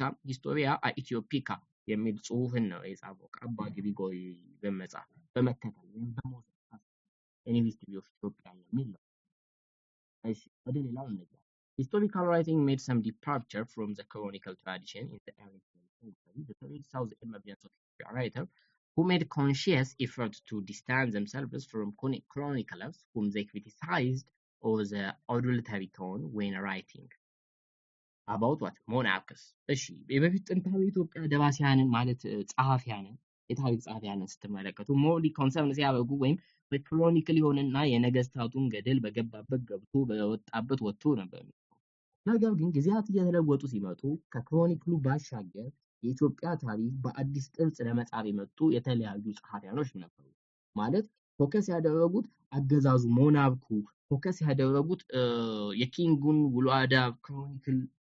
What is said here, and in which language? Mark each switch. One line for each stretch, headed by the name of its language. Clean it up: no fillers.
Amharic: ሂስቶሪያ ኢትዮፒካ የሚል ጽሁፍን ነው የጻፈው ከአባ ግሪጎሪ በመጻፍ በመከተል ወይም በመውሰድ ሂስትሪ ኦፍ ኢትዮጵያ የሚል ነው። እሺ ወደ ሌላው እንግባ።
English: Historical writing made some departure from the canonical tradition in the early 20th century. The period saw the emergence of writers who made conscious effort to distance themselves from chroniclers whom they criticized or the adulteratory tone when writing about what monarchs.
Amharic: እሺ የበፊት ጥንታዊ ኢትዮጵያ ደራሲያንን ማለት ጸሐፊያንን የታሪክ ጸሐፊያንን ስትመለከቱ ሞርሊ ኮንሰርን ሲያደርጉ ወይም በክሮኒክል የሆነና የነገስታቱን ገደል በገባበት ገብቶ በወጣበት ወጥቶ ነበር። ነገር ግን ጊዜያት እየተለወጡ ሲመጡ ከክሮኒክሉ ባሻገር የኢትዮጵያ ታሪክ በአዲስ ቅርጽ ለመጻፍ የመጡ የተለያዩ ጸሐፊያኖች ነበሩ። ማለት ፎከስ ያደረጉት አገዛዙ ሞናርኩ ፎከስ ያደረጉት የኪንጉን ውሎ አዳር ክሮኒክል